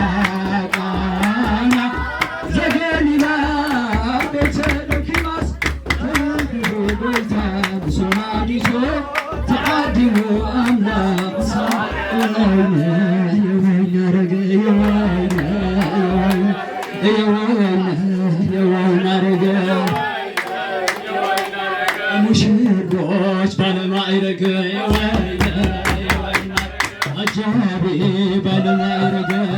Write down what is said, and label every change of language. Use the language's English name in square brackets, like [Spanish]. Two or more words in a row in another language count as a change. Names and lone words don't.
[Tigrinya] ቃና ዘገሊላ ቤተ ዶኪማስ ተረኺቡ ጎይታ ምስ ወላዲቱ ተዓዲሙ ኣምላክ ምስ ሃዋርያቱ [Amharic] የወይነ አረገ የወይነ አረገ ሙሽሮች ባለማዕረግ የወይነ አጃቢ ባለማዕረግ